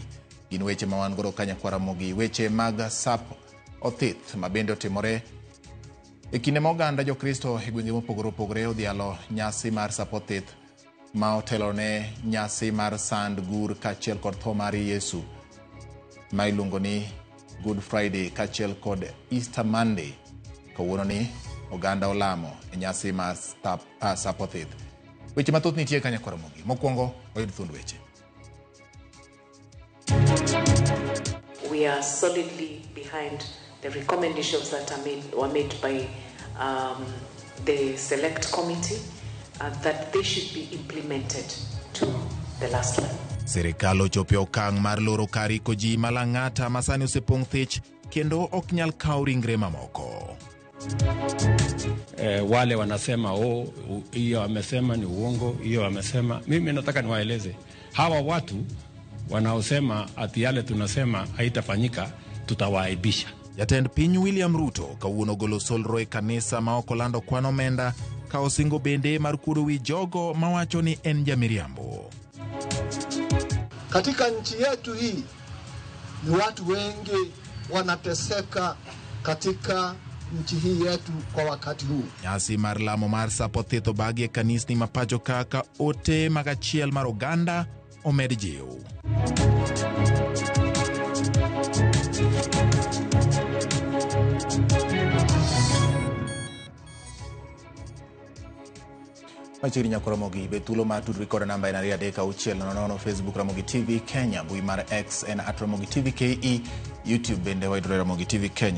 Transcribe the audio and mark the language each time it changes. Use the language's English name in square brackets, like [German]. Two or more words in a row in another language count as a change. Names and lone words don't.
[Luo (Kenya and Tanzania)] Gin weche ma wan godo kanyakwa Ramogi. Weche mag Sap Othith mabende otimore e kinde ma oganda jokristo e gwenge mopogore opogore odhialo nyasi mar Sap Othith ma otelo ne nyasi mar sand gur kachiel kod tho mar Yesu ma iluongo ni Good Friday kachiel kod Easter Monday. Kawuono ni oganda olamo e nyasi mar Sap Othith. Weche mathoth nitie kanyakwa Ramogi. Mokwongo oyud thund weche. [English] We are solidly behind the recommendations that were made by the select committee that they should be implemented to the last one. [Luo (Kenya and Tanzania)] Serikal ochopo okang' mar loro kari ko ji malang'ata masani osepong' thich kendo ok nyal kawo ringre mamoko. [Swahili] Wale wanasema hiyo amesema ni uongo, hiyo amesema. Mimi nataka niwaeleze hawa watu wanaosema ati yale tunasema haitafanyika, tutawaaibisha. [Luo (Kenya and Tanzania)] Jatend piny William Ruto kawuono golo solro e kanisa ma ok olando kwan omenda ka osingo bende mar kudo wi jogo mawacho ni en jamiriambo. [Swahili] Katika nchi yetu hii ni watu wengi wanateseka katika nchi hii yetu kwa wakati huu. [Luo (Kenya and Tanzania)] Nyasi mar lamo mar Sap Othith obagi e kanisni mapacho kaka ote magachiel mar oganda omed jiw. Machiri nyako Ramogi betulo ma tudri koda namba en 336 Facebook Ramogi TV Kenya, mbui mar X en @Ramogi TV KE, YouTube bende waidore Ramogi TV Kenya.